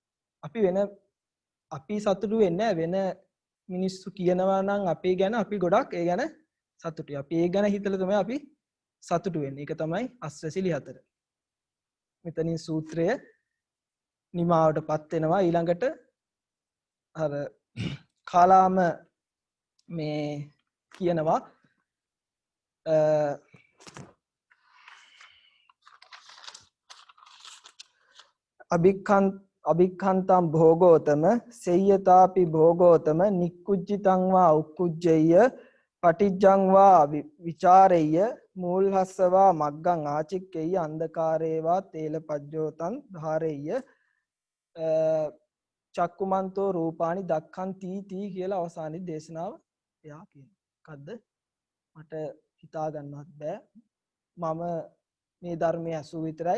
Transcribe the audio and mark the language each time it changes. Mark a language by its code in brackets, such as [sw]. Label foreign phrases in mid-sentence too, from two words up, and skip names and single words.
[si] අපි සතුටු වෙන්නේ වෙන මිනිස්සු කියනවා නම් අපේ ගැන අපි ගොඩක් ඒ ගැන සතුටුයි. අපි ඒ ගැන හිතලා තමයි අපි සතුටු වෙන්නේ. ඒක තමයි අස්වැසිලි 4. මෙතනින් සූත්‍රය නිමාවටපත් වෙනවා. ඊළඟට අර කාලාම මේ කියනවා [pi] අභික්ඛන්තම් භෝගෝතම සේයතාපි භෝගෝතම නික්කුජ්ජිතං වා උක්කුජ්ජය පටිජ්ජං වා විචාරෙය්‍ය මූල්හස්සවා මග්ගං ආචික්කෙය්‍ය අන්ධකාරේවා තේලපජ්ජෝතං ධාරෙය්‍ය චක්කුමන්තෝ රූපානි දක්ඛන් තීති [si] කියලා අවසානයේ දේශනාව එයා කියනවා. මොකද්ද? මට හිතා ගන්නවත් බෑ. මම මේ ධර්මයේ අසු විතරයි.